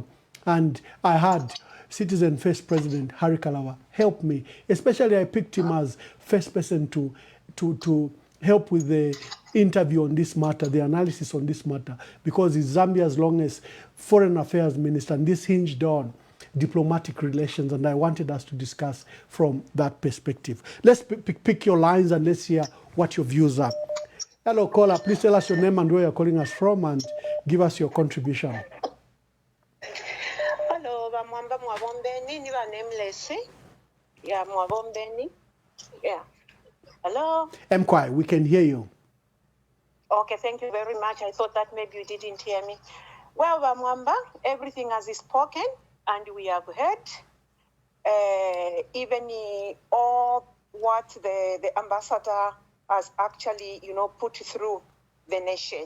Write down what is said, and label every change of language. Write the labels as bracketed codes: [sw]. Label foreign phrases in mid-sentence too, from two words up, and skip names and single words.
[en] And I had Citizen First President Harry Kalaba help me, especially I picked him as first person to help with the interview on this matter, the analysis on this matter, because he's Zambia's longest foreign affairs minister, and this hinged on diplomatic relations, and I wanted us to discuss from that perspective. Let's pick your lines and let's hear what your views are. Hello, caller. Please tell us your name and where you're calling us from and give us your contribution. Hello, [bem] Bamwamba Mwabombeni, Niva nameless. [en] Yeah, Mwabombeni. Yeah. Hello? Mkwai, we can hear you. Okay, thank you very much. I thought that maybe you didn't hear me. Well, Bamwamba, everything has spoken and we have heard. Even all what the ambassador has actually, put through the nation.